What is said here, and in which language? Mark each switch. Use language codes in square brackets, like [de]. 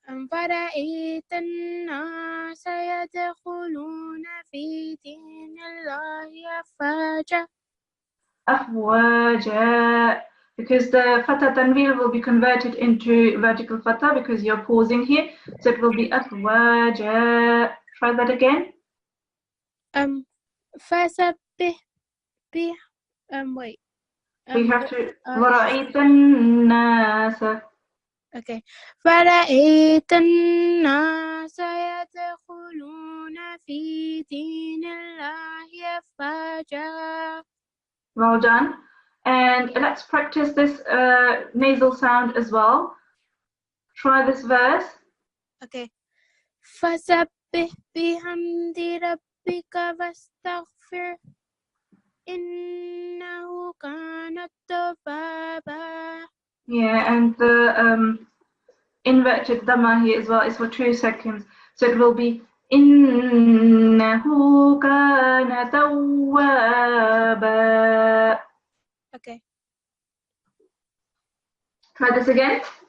[ar] فرأيت الناس يدخلون في دين الله أفواجا. أفواجا. [en] Because the fatha tanween will be converted into vertical fatha because you're pausing here. So it will be أفواجا. Try that again. [ar] فسبح [en] wait. We have to [ar] ورأيت الناس. [en] Okay. [ar] فرأيت الناس يدخلون في دين الله أفواجا. [en] Well done. And let's practice this nasal sound as well. Try this verse. Okay. [ar] فسبح بحمد ربك واستغفر إنه كان توابا. [en] Yeah, and inverted dhamma here as well is for 2 seconds. So it will be innahu kana tawwaba. Okay. Try this again.